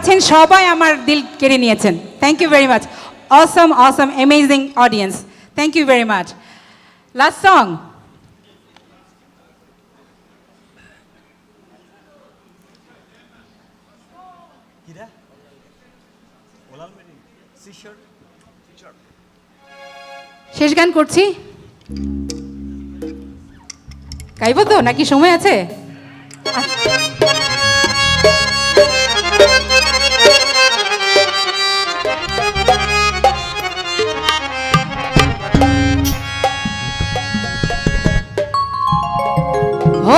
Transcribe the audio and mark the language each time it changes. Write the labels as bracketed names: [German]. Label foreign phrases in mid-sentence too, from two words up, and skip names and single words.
[Bangla] সবাই আমার দিল কেড়ে নিয়েছেন। [English] thank you very much. অসম অসম amazing audience, thank you very much. last song. [Bangla] শেষ গান করছি, গাইব তো নাকি সময় আছে? हो